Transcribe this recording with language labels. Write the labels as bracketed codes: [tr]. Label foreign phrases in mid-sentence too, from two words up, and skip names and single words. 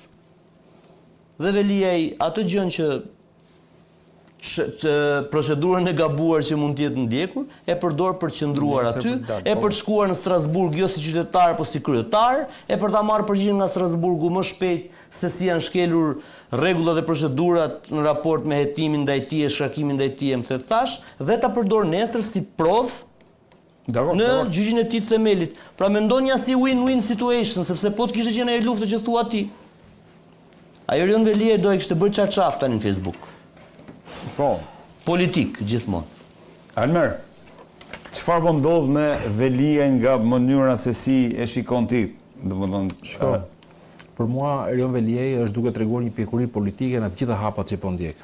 [sq] Dhe Veliaj atë gjën që procedurën e gabuar që mund të jetë ndjekur, e përdor për të qëndruar aty, e për të shkuar në Strasburg jo si qytetar, po si kryetar, e për ta marrë përgjigjen nga Strasburgu më shpejt se si janë shkelur rregullat dhe procedurat në raport me hetimin ndaj tij, shkarkimin ndaj tij, më thash, dhe ta përdor nesër si provë në gjyqin e tij të themelit. Pra mendonja si [en] win-win situation, [sq] sepse po të kishte qenë ajo luftë që thua ti. Ajo Erion Veliaj do e kishte bërë çarçaf tani në Facebook. Po. Politik, gjithmonë. Almer, çfarë po ndodh me Veliaj nga mënyra se si e shikon ti? Shko, për mua Erion Veliaj është duke treguar një pjekuri politike në të gjitha hapat që po ndjek.